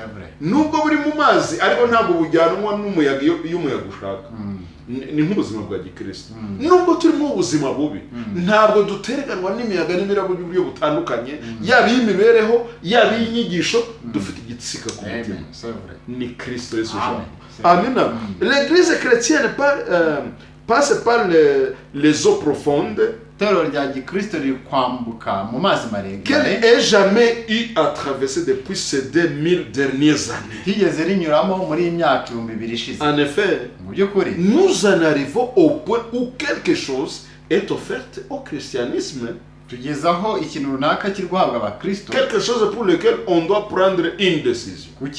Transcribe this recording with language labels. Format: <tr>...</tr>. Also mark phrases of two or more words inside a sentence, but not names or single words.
<rw>Nubwo buri mu mazi ariko ntabwo bujyanwa n'umuyaga iyo umuyaga ushaka. Ni nk'ubuzima bwa gikristo. Nubwo turimo ubuzima bubi, ntabwo dutereganwa n'imiyaga n'imiraba y'uburyo butandukanye, yaba y'imibereho, yaba y'inyigisho, dufite igitsika ku mutima. Ni Kristo Yesu. Amina.</rw> <fr>L'église chrétienne passe par les eaux profondes qu'elle ait jamais eu à traverser depuis ces 2000 dernières années. En effet, nous en arrivons au point où quelque chose est offerte au christianisme, quelque chose pour lequel on doit prendre une décision.</fr>